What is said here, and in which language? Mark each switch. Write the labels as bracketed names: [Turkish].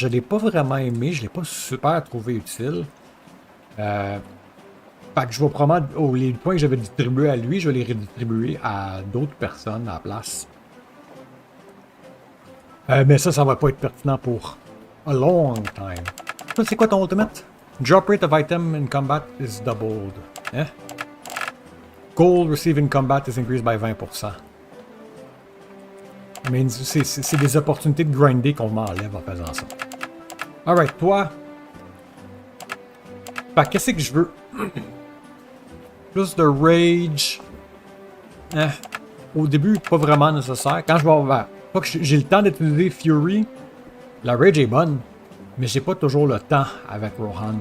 [French] Je l'ai pas vraiment aimé, je l'ai pas super trouvé utile. Fait que je vais probablement... les points que j'avais distribués à lui, je vais les redistribuer à d'autres personnes à la place. Mais ça va pas être pertinent pour [English] a long time. [French] Ça, c'est quoi ton ultimate? [English] Drop rate of item in combat is doubled. Hein? Gold received in combat is increased by 20%. [French] Mais c'est des opportunités de grinder qu'on m'enlève en faisant ça. Alright, toi. Fait qu'est-ce que je veux? Plus de rage. Au début, pas vraiment nécessaire. Quand je vais avoir... Pas que j'ai le temps d'utiliser Fury, la rage est bonne, mais j'ai pas toujours le temps avec Rohan.